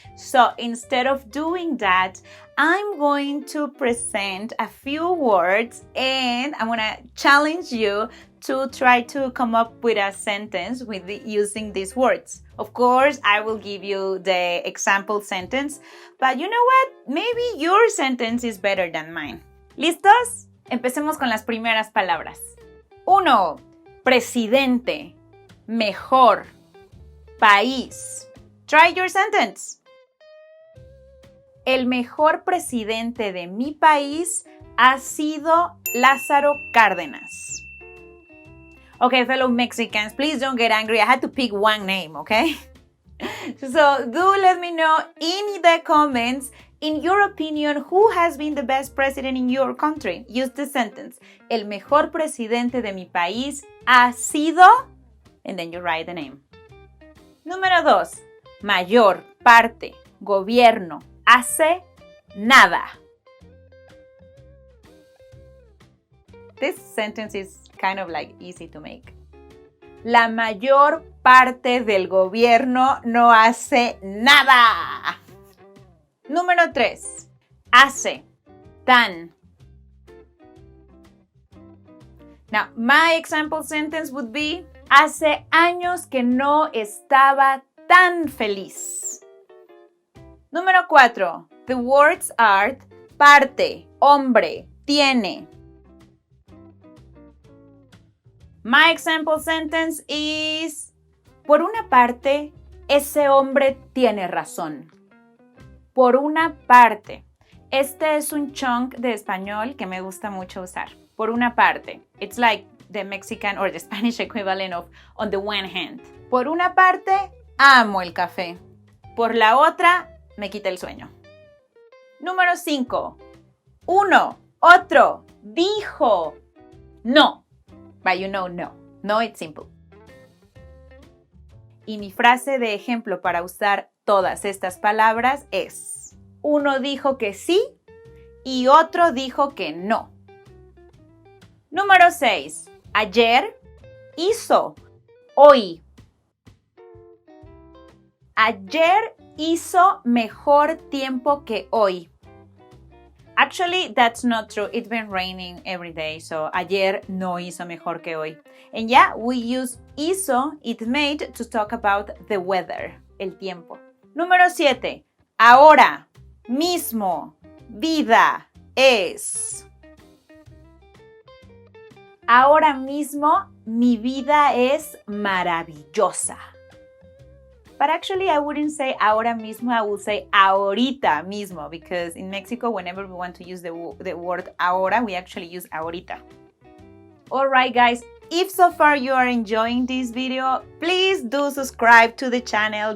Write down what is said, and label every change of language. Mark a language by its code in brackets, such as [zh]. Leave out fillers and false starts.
[en] So instead of doing that, I'm going to present a few words and I'm going to challenge you to try to come up with a sentence using these words. Of course, I will give you the example sentence, but you know what? Maybe your sentence is better than mine. [es] ¿Listos? Empecemos con las primeras palabras. 1. Presidente, mejor, país. [en] Try your sentence. [es] El mejor presidente de mi país ha sido Lázaro Cárdenas. [en] Okay, fellow Mexicans, please don't get angry. I had to pick one name, okay? So do let me know in the comments, in your opinion, who has been the best president in your country? Use the sentence. [es] El mejor presidente de mi país ha sido, [en] and then you write the name. [es] Número 2. Mayor, parte, gobierno, hace nada. [en] This sentence is kind of like easy to make. [es] La mayor parte del gobierno no hace nada. Número 3. Hace, tan. [en] Now, my example sentence would be, [es] hace años que no estaba tan feliz. Número 4. [en] The words are parte, hombre, tiene. My example sentence is, [es] por una parte, ese hombre tiene razón. Por una parte. Este es un chunk de español que me gusta mucho usar. Por una parte. [en] It's like the Mexican or the Spanish equivalent of on the one hand. [es] Por una parte, amo el café. Por la otra, me quita el sueño. Número 5. Uno, otro, dijo, no. [en] But you know no. No, it's simple. [es] Y mi frase de ejemplo para usar todas estas palabras es, uno dijo que sí y otro dijo que no. Número 6. Ayer, hizo, hoy. Ayer hizo mejor tiempo que hoy. [en] Actually, that's not true. It's been raining every day, so [es] ayer no hizo mejor que hoy. [en] And yeah, we use hizo, it's made to talk about the weather, [es] el tiempo. Número 7. Ahora, mismo, vida, es. Ahora mismo, mi vida es maravillosa. [en] But actually, I wouldn't say [es] ahora mismo, [en] I would say [es] ahorita mismo, [en] because in Mexico, whenever we want to use the word ahora, we actually use ahorita. Alright guys, if so far you are enjoying this video, please do subscribe to the channel.